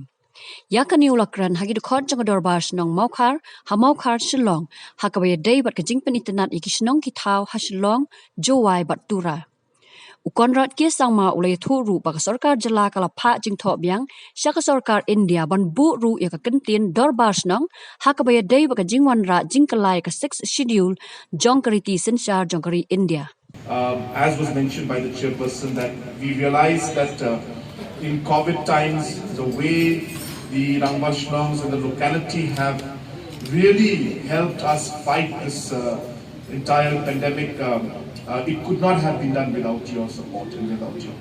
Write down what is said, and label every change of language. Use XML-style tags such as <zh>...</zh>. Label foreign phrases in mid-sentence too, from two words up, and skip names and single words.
<kha>Yakani ulakran hagi dukot jang Dorbar Shnong maukar Shillong hakabaya day bat ka jingpen internet iki Shnong ki tau ha Shillong jowai bat tura. Ukonrad ke sangma ulai thuru baka Sorkar jela kala pha jingtho biang syaka Sorkar India ban bu ru ya ka kyntien Dorbar Shnong hakabaya day baka jingwan ra jingkalai ka 6 schedule jongkari ti senshar jongkari India.</kha> <en>As was mentioned by the chairperson, that we realized that in COVID times, the way the Dorbar Shnongs and the locality have really helped us fight this entire pandemic. It could not have been done without your support and without you.</en>